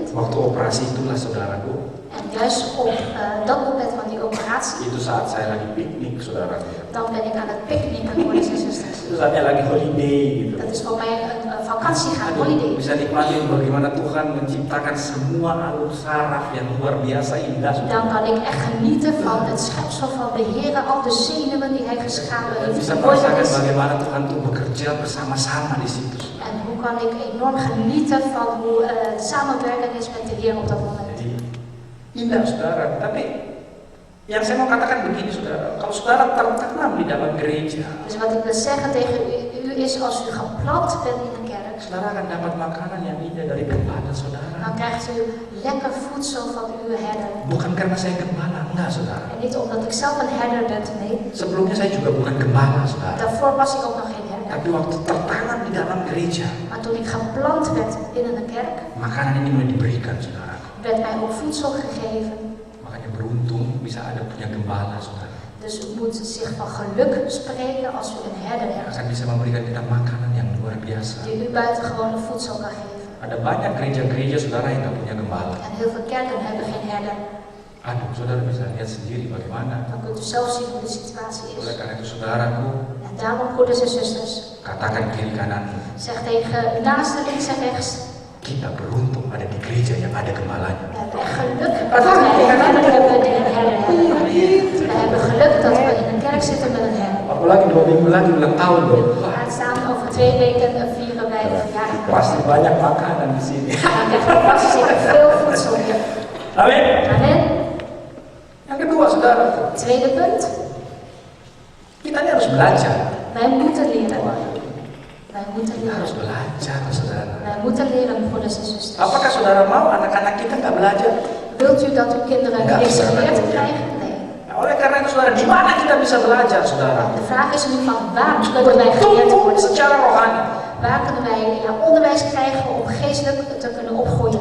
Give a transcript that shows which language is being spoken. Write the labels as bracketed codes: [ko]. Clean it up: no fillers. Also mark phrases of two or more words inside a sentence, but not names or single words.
[id] Waktu operasi itulah, saudaraku, [nl] En juist op dat moment van die operatie, [id] itu saat saya lagi piknik, saudara. [nl] dan ben ik aan het picknicken, broeders en zusters. [id] Itu saatnya lagi holiday gitu. [nl] Dat is voor mij een vakantie gaan, holiday. [id] Bisa nikmatin bagaimana Tuhan menciptakan semua alur saraf yang luar biasa indah. [nl] Dan kan ik echt genieten van het schepsel van de Heer, al de zenuwen die Hij geschapen [id] Dan [nl] heeft. [id] bisa [nl] hoe mooi dat [id] merasakan [nl] is. [id] bagaimana Tuhan tuh bekerja bersama-sama di situ. [nl] En hoe kan ik enorm genieten van hoe samenwerking is met de Heer op dat moment. [id] Jadi indah, saudara. Tapi yang saya mau katakan begini, saudara. Kalau saudara tertanam di dalam gereja, [nl] Dus wat ik wil zeggen tegen u is, als u geplant bent in de kerk, [id] saudara akan dapat makanan yang indah dari gembala saudara. [nl] dan krijgt u lekker voedsel van uw herder. [id] Bukan karena saya gembala, enggak, saudara. [nl] En niet omdat ik zelf een herder ben, nee. [id] Sebelumnya saya juga bukan gembala, saudara. [nl] Daarvoor was ik ook nog geen herder. [id] Tapi waktu tertanam di dalam gereja, [nl] Maar toen ik geplant werd binnen een kerk, [id] makanan ini mulai diberikan, saudara. [nl] werd mij ook voedsel gegeven. [id] Makanya beruntung bisa ada punya gembala, saudara. [nl] Dus u moet zich van geluk spreken als u een herder [id] Yang [nl] hebt. [id] akan bisa memberikan kita makanan yang luar biasa. [nl] Die u buitengewone voedsel kan geven. [id] Ada banyak gereja-gereja, saudara, yang nggak punya gembala. [nl] En heel veel kerken hebben geen herder. [id] Aduh, saudara bisa lihat sendiri bagaimana. [nl] Dan kunt u zelf zien hoe de situatie [id] Oleh [nl] is. [id] karena itu, saudaraku, [nl] En daarom, broeders en zusters, [id] katakan kiri kanan, [nl] zeg tegen naast links en rechts, [id] kita beruntung ada di gereja yang ada gembalanya. [nl] we hebben echt geluk dat wij een herder hebben die een herder hebben. We hebben geluk dat we in een kerk zitten met een herder. [id] Apalagi 2 minggu lagi ulang tahun loh. [nl] Aanstaan over 2 weken vieren wij de verjaardag. [id] Pasti banyak makanan di sini. [nl] Dan krijgen we vast zeker veel voedsel hier. [id] Amin. [nl] Amen. [id] Yang kedua, saudara, [nl] Tweede punt, [id] kita ini harus belajar. [nl] wij moeten leren. Wij moeten [id] Kita harus [nl] leren. [id] belajar, saudara. [nl] Wij moeten leren, broeders en zusters. [id] Apakah saudara mau anak-anak kita nggak belajar? [nl] Wilt u dat uw kinderen [id] Ja, [nl] niks [id] saudara. [nl] geleerd krijgen? Nee. [id] Nah, oleh karena itu, saudara, di mana kita bisa belajar, saudara? [nl] De vraag is nu van waar kunnen wij geleerd [id] Tumbuh [nl] worden? [id] secara rohani [nl] Waar kunnen wij onderwijs krijgen om geestelijk te kunnen opgroeien